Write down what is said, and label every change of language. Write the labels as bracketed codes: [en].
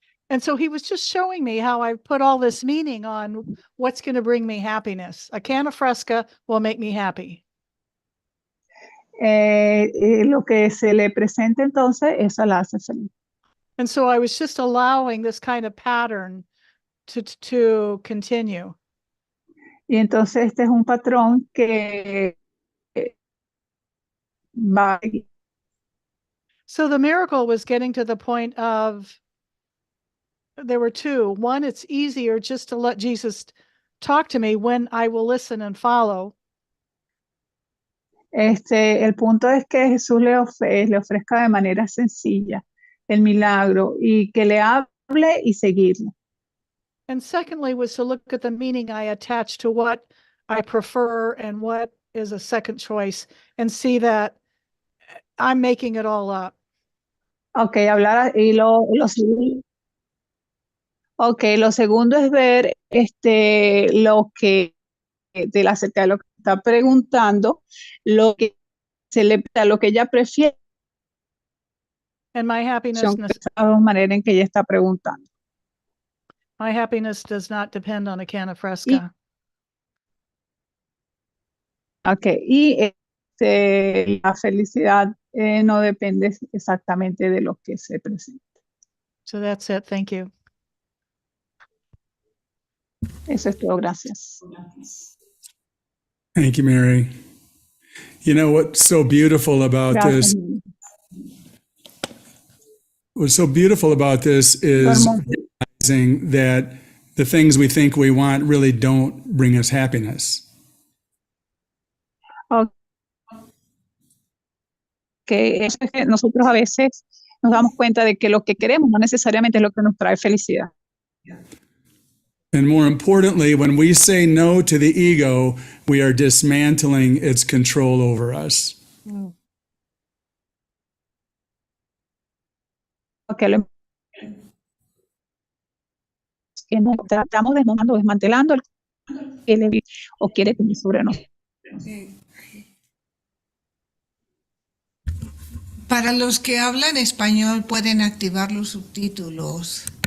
[en] And so he was just showing me how I put all this meaning on what's going to bring me happiness. A can of Fresca will make me happy. [es] Lo que se le presenta entonces, eso la hace feliz. [en] And so I was just allowing this kind of pattern to continue. [es] Y entonces este es un patrón que va. [en] So the miracle was getting to the point of, there were two. One, it's easier just to let Jesus talk to me when I will listen and follow. [es] El punto es que Jesús le ofrezca de manera sencilla el milagro y que le hable y seguirlo. [en] And secondly was to look at the meaning I attach to what I prefer and what is a second choice and see that I'm making it all up. [es] Ok, hablar y lo segundo. Ok, lo segundo es ver lo que acerca de lo que está preguntando, lo que lo que ella prefiere, [en] And my happiness [es] de la manera en que ella está preguntando. [en] does not depend on a can of Fresca. [es] Ok, y la felicidad no depende exactamente de lo que se presenta. [en] So that's it. Thank you. [es] Eso es todo, gracias. [en] Thank you, Mary. You know what's so beautiful about [es] Gracias. [en] this? What's so beautiful about this is realizing that the things we think we want really don't bring us happiness. [es] Que eso es que nosotros a veces nos damos cuenta de que lo que queremos no necesariamente es lo que nos trae felicidad. [en] And more importantly, when we say no to the ego, we are dismantling its control over us. [es] Porque estamos desmantelando el que él o quiere tener sobre nosotros. Para los que hablan español pueden activar los subtítulos.